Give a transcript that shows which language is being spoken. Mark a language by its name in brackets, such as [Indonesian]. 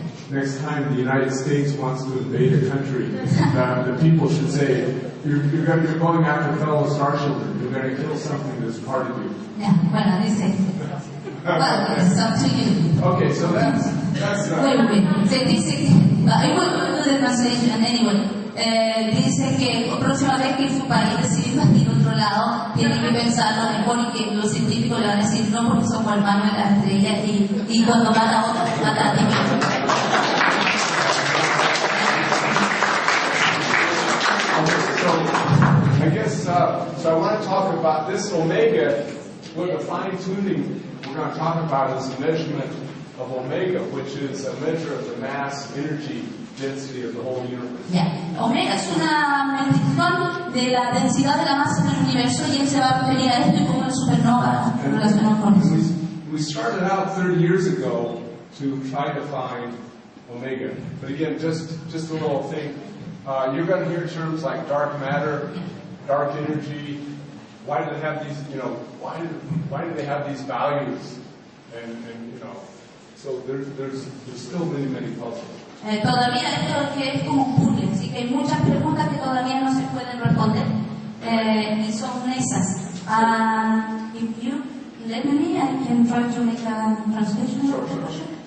[English] Next time the United States wants to invade a country, the people should say, you're going after fellow star children. You're going to kill something that's part of you. [Spanish] Bueno, dice. [English] Well, it's up to you. Okay, so that's Wait. [Spanish] Se dice que, [English] I will do the translation anyway. [Spanish] Dice que la próxima vez que su país decide invadir otro lado, tiene que pensarlo mejor y que los científicos le van a decir no porque somos hermanos de la estrella y cuando mata a otro, mata a ti mismo. [English] I guess, so I want to talk about this omega, with the fine-tuning we're going to talk about is the measurement of omega, which is a measure of the mass, energy, density of the whole universe. [Spanish] Omega es una medición de la densidad de la masa del universo y él se va a referir a esto y cómo la supernova relaciona con eso. [English] We started out 30 years ago to try to find omega. But again, just a little thing. You're going to hear terms like dark matter, dark energy. Why do they have these? Why do they have these values? And so there's still many puzzles. [Spanish] Todavía esto que es como un puzzle, así que hay muchas preguntas que todavía no se pueden responder y son esas. [English] If you let me, I can try to make a translation of the question.